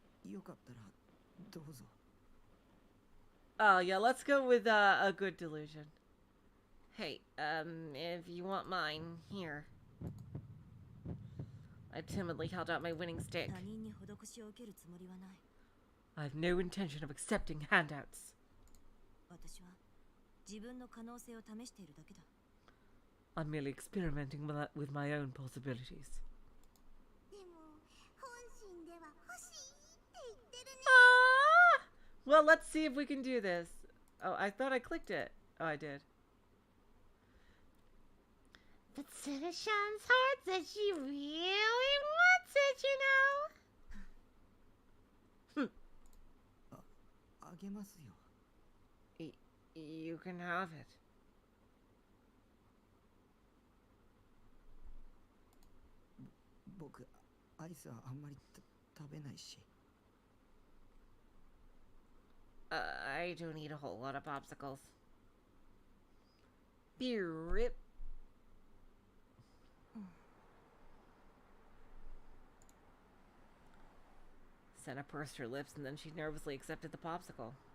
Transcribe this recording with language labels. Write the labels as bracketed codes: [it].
[ja] よかったらどうぞ。 [en] Oh, yeah, let's go with a good delusion. Hey, if you want mine, here. I timidly held out my winning stick. [ja] 他人に施しを受けるつもりはない。 [en] I have no intention of accepting handouts. [ja] 私は自分の可能性を試しているだけだ。 [en] I'm merely experimenting with my own possibilities. [ja] でも本心では欲しいって言ってるね。 Ah! [en] Well, let's see if we can do this. Oh, I thought I clicked it. Oh, I did. But Seneshan's heart says she really wants it, you know? [ja] あげますよ。 [en] You can have it. [ja] 僕アイスはあんまり食べないし。 [en] I don't eat a whole lot of popsicles. Rip. Senna pursed her lips and then she nervously accepted the popsicle.